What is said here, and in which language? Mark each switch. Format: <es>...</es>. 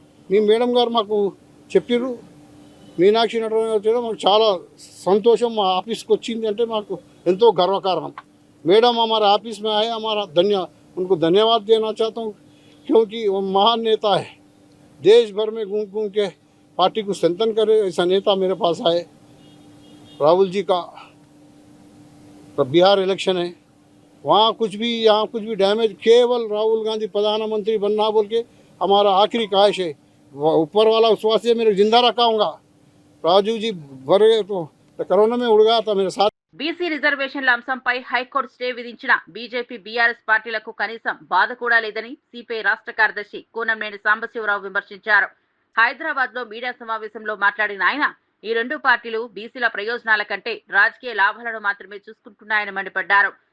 <te>మీ madam గారు మాకు చెప్పారు, మీనాక్షి నటరాజన్ గారు మాకు చాలా సంతోషం. మా ఆఫీస్కి వచ్చింది అంటే మాకు ఎంతో గర్వకారణం.</te> <hi>मैडम हमारे ऑफिस में आए, हमारा उनको धन्यवाद देना चाहता हूँ, क्योंकि वो महान नेता है. देश भर में घूम घूम के पार्टी को स्ट्रेंथन करे ऐसा नेता मेरे पास आए. राहुल जी का बिहार इलेक्शन है, वहाँ कुछ भी यहाँ कुछ भी डैमेज, केवल राहुल गांधी प्रधानमंत्री बनना बोल के हमारा आखिरी ख्वाहिश है. ऊपर वाला विश्वास से मेरे जिंदा रखाऊंगा. राजू जी भर गए तो करोना में उड़ गया था मेरे साथ.</hi> <te>బీసీ రిజర్వేషన్ల అంశంపై హైకోర్టు స్టే విధించిన బీజేపీ బీఆర్ఎస్ పార్టీలకు కనీసం బాధ కూడా లేదని సిపిఐ రాష్ట్ర కార్యదర్శి కూనంనేని సాంబశివరావు విమర్శించారు. హైదరాబాద్ లో మీడియా సమావేశంలో మాట్లాడిన ఆయన ఈ 2 పార్టీలు బీసీల ప్రయోజనాల కంటే రాజకీయ లాభాలను మాత్రమే చూసుకుంటున్నాయని మండిపడ్డారు.</te>